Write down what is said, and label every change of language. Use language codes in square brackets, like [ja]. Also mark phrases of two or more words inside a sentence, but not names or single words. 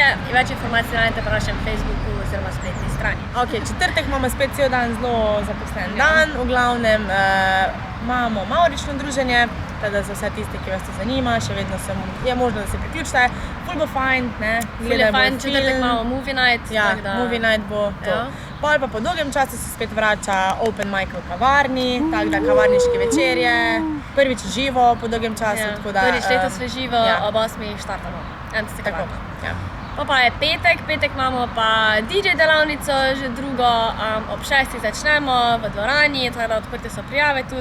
[sl] Več informacij najdete na našem Facebooku oziroma spletni strani. Ok, četrtek imamo spet cel dan zelo zaposlen dan, v glavnem imamo mavrično druženje, teda za vse tiste, ki vas to zanima, še vedno je možno, da se priključite. Ful bo fajn, ne? Ful je fajn, četrtek imamo [en] movie night. [sl] Ja, [en] movie night [sl] bo to. Ja. Pol pa po dolgem času se spet vrača [en] open mic [sl] v kavarni, tako da kavarniške večerje, prvič živo po dolgem času, Ja, tako da... prvič letos v živo, ja. ob 8 štartamo. MCC Tako, kavarna. ja. Pa je petek imamo pa DJ delavnico, že drugo, ob 6 začnemo v dvorani, tako da odprte so prijave tudi.